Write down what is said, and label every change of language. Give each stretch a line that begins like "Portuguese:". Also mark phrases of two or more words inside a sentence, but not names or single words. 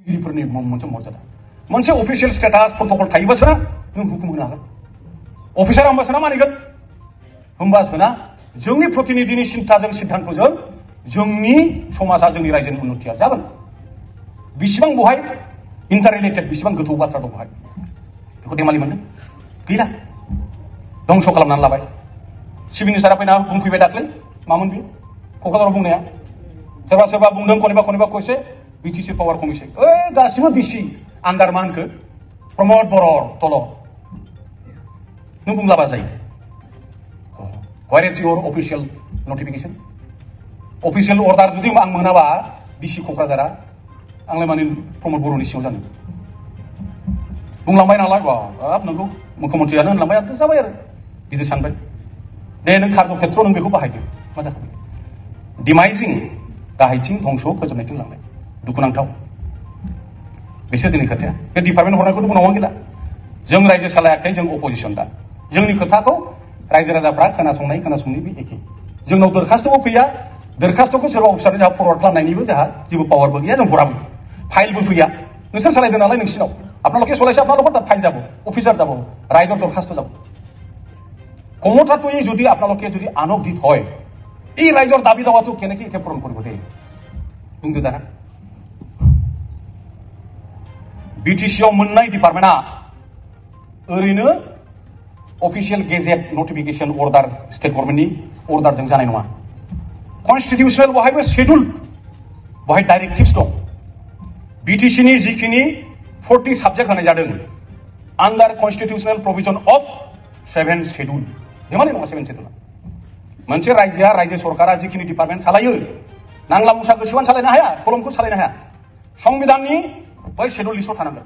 Bodo: मोनसे अफिसियेल स्टेटास प्रटोकल थायोबासो नों हुकुम होनो हागोन अफिसार होमबासो ना मानिगोन होमबासो ना जोंनि प्रतिनिधिनि सिन्थाजों सिद्धान्तजों जोंनि समाजा जोंनि रायजोनि उन्नतिया जागोन बिसिबां बहाय इन्टाररिलेटेड बिसिबां गोथौ बाथ्रा दं बहाय बेखौ देमालि मोनदों गैला दंस खालामनानै लाबाय सिभिल सारा फैना बुंफैबाय दाख्लै मामोन बे क'क्राझाराव बुंनाया सोरबा सोरबा बुंदों कनिबा कइसे बिटिसि पावार कमिसन गासिबो डिसि आन्डार मा होनखो प्रमद बर' तल नों बुंलाबा जायो
English: what is your official notification official order
Bodo: जुदि आं मोनाबा डिसि क'क्राझारा आंलाय माने प्रमद बर'नि सिङाव जानो बुंलांबाय नालाय बाब नोंखौ मुख्यमन्थ्रियानो होनलांबाय आरो जाबाय आरो गिदिर सानबाय दे नों कार्य खेत्र नों बेखौ बाहायदो मा जाखो डिमाइजिं गाहायथिं धंस फोजोबनायथिं लांनाय दुखुनांथाव बिसोर दिनै खोथाया बे डिपार्टमेन्ट हरनायखौथ' बुंनांगौ गैला जों रायजो सालायाखै जों अपोजिसन दा जोंनि खोथाखौ रायजो राजाफ्रा खोनासङै बे एखे जोंनाव दरखास्त'बो फैया दरखास्त'खौ सोरबा अफिसारनो जोंहा फरवार्ड खालामनायनिबो जोंहा जेबो पावारबो गैया जों हराबो फाइलबो फैया नोंसोर सालायदों नालाय नोंसिनाव
Assamese: আপনালোকে চলাইছে আপনালোকৰ তাত ফাইল যাব অফিচাৰ যাব ৰাইজৰ দৰখাস্ত যাব কমঠাটোৱে যদি আপোনালোকে যদি আনকদিত হয় এই ৰাইজৰ দাবী দাৱাটো কেনেকৈ এতিয়া পূৰণ কৰিব দেই বুঝতে দাঁড়া
Bodo: বিটিসিआव मोननाय डिपार्टमेन्टआ ओरैनो
English: official gazette notification order state
Bodo: गभर्नमेन्टनि अर्डारजों जानाय नङा कन्स्टिटिउशनेल बहायबो शेड्युल बहाय डाइरेक्टिव्स दं बिटिसिनि जिखिनि 40 सब्जेक्ट होनाय जादों
English: under constitutional provision of 7 schedule
Bodo: देमालि नङा 7 शेड्यूल मोनसे रायजोआ रायजो सरकारा जिखिनि डिपार्टमेन्ट सालायो नांला मुसा गोसोबानो सालायनो हाया कलमखौ सालायनो हाया संविधाननि बै शेड्यूल लिस्टआव थानांगोन